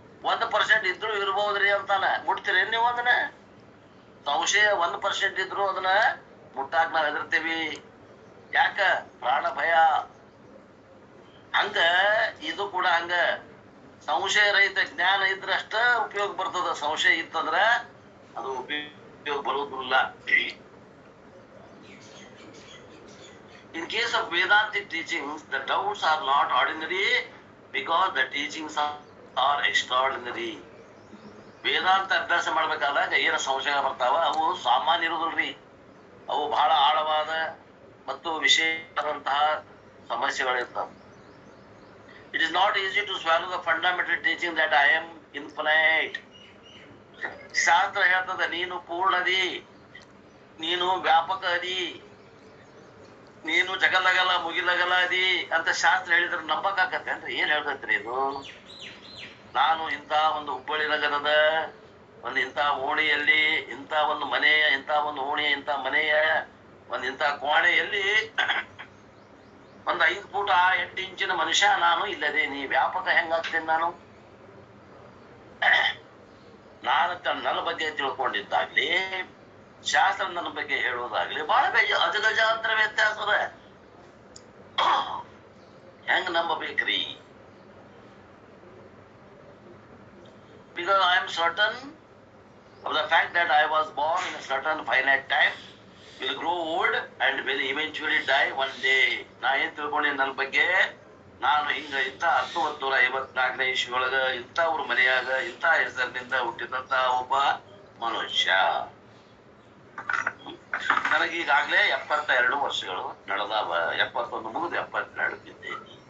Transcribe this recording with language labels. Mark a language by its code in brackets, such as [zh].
[kn] 1% ಇದ್ರು ಇರ್ಬಹುದ್ರಿ ಅಂತಾನ. ಮುಟ್ತೀರಿ ನೀವು ಅದನ್ನ? ಸಂಶಯ 1% ಇದ್ರು ಅದನ್ನ ಮುಟ್ಟಾಕ್ ನಾವ್ ಹೆದರ್ತೀವಿ. ಯಾಕ? ಪ್ರಾಣ ಭಯ. ಹಂಗ ಇದು ಕೂಡ ಹಂಗ. ಸಂಶಯ ರಹಿತ ಜ್ಞಾನ ಇದ್ರೆ ಅಷ್ಟ ಉಪಯೋಗ ಬರ್ತದ, ಸಂಶಯ ಇತ್ತಂದ್ರ ಅದು ಉಪಯೋಗ ಬರುವುದಿಲ್ಲ. [en] In case of Vedantic teachings, the doubts are not ordinary because the teachings are extraordinary. [kn] ವೇದಾಂತ ಅಭ್ಯಾಸ ಮಾಡ್ಬೇಕಾದಾಗ ಏನ ಸಂಶಯ ಬರ್ತಾವ, ಅವು ಸಾಮಾನ್ಯ ಇರುವುದಿಲ್ರಿ, ಅವು ಬಹಳ ಆಳವಾದ ಮತ್ತು ವಿಶೇಷವಾದಂತಹ ಸಮಸ್ಯೆಗಳಿರ್ತಾವ. [en] It is not easy to swallow the fundamental teaching that I am infinite. [kn] ಶಾಸ್ತ್ರ ಹೇಳ್ತದ ನೀನು ಪೂರ್ಣದಿ, ನೀನು ವ್ಯಾಪಕ ಅದಿ, ನೀನು ಜಗಲಗಲ ಮುಗಿಲಗಲ ಅದಿ ಅಂತ ಶಾಸ್ತ್ರ ಹೇಳಿದ್ರೆ ನಂಬಕಾಕತ್ತೇನ್ರಿ? ಏನ್ ಹೇಳ್ತೈತ್ರಿ ಇದು? ನಾನು ಇಂಥ ಒಂದು ಹುಬ್ಬಳ್ಳಿ ನಗರದ ಒಂದು ಇಂಥ ಓಣಿಯಲ್ಲಿ, ಇಂಥ ಒಂದು ಮನೆಯ, ಇಂಥ ಒಂದು ಓಣಿಯ, ಇಂಥ ಮನೆಯ ಒಂದು ಇಂಥ ಕೋಣೆಯಲ್ಲಿ ಒಂದು 5 ಫೂಟ್ 8 ಇಂಚಿನ ಮನುಷ್ಯ ನಾನು ಇಲ್ಲದೆ ನೀ ವ್ಯಾಪಕ ಹೆಂಗಾಗ್ತೇನೆ? ನಾನು ನನ್ನ ಬಗ್ಗೆ ತಿಳ್ಕೊಂಡಿದ್ದಾಗ್ಲಿ, ಶಾಸ್ತ್ರ ನನ್ನ ಬಗ್ಗೆ ಹೇಳೋದಾಗ್ಲಿ ಬಹಳ ಅಜಗಜಾಂತರ ವ್ಯತ್ಯಾಸದ. ಹೆಂಗ್ ನಂಬಬೇಕ್ರಿ? [en] Because I am certain of the fact that I was born in a certain finite time, will grow old and will eventually die one day. [kn] ನಾ ಏನ್ ತಿಳ್ಕೊಂಡೆ ನನ್ನ ಬಗ್ಗೆ, ನಾನು ಹಿಂಗ ಇಂಥ 1954ನೇ ಇಸ್ವಿಯೊಳಗ ಇಂಥವ್ರ ಮನೆಯಾಗ ಇಂಥ ಹೆಸರಿನಿಂದ ಹುಟ್ಟಿದಂತ ಒಬ್ಬ ಮನುಷ್ಯ. ನನಗೀಗಾಗ್ಲೇ 72 ವರ್ಷಗಳು ನಡೆದಾವ. 71 ಮುಗಿದು 72 ಬಿದ್ದೇನೆ.